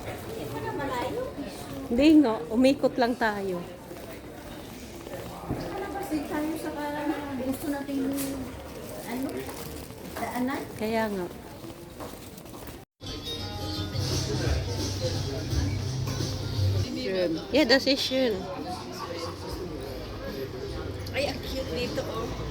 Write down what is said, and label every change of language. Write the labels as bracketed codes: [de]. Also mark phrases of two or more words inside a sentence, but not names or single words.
[tl] Hindi nga, umikot lang tayo. Kasi tayo sa gusto nating ano, daanan. Kaya nga. [de] Schön. Yeah, das ist schön. [tl] Ay, ang cute dito, oh.